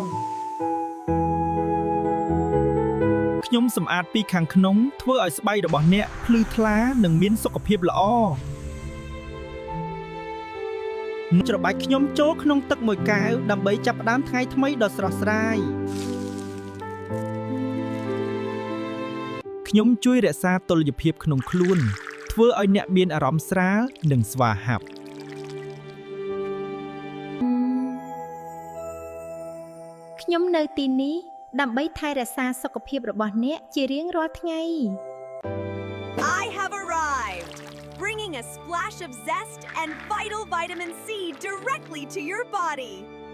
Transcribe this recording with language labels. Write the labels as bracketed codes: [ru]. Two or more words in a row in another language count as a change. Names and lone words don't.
[km] ខ្ញុំសម្អាតពីខាងក្នុងធ្វើឲ្យស្បែករបស់អ្នកភ្លឺថ្លានិងមានសុខភាពល្អច្របាច់ខ្ញុំចូលក្នុងទឹកមួយកែវដើម្បីចាប់ផ្ដើមថ្ងៃថ្មីដ៏ស្រស់ស្រាយខ្ញុំជួយរក្សាតុល្យភាពក្នុងខ្លួនធ្វើឲ្យអ្នកមានអារម្មណ៍ស្រាលនិងស្វាហាប់ ខ្ញុំនៅទីនេះដើម្បីថែរក្សាសុខភាពរបស់អ្នកជារៀងរាល់ថ្ងៃ [en] I have arrived, bringing a splash of zest and vital vitamin C directly to your body.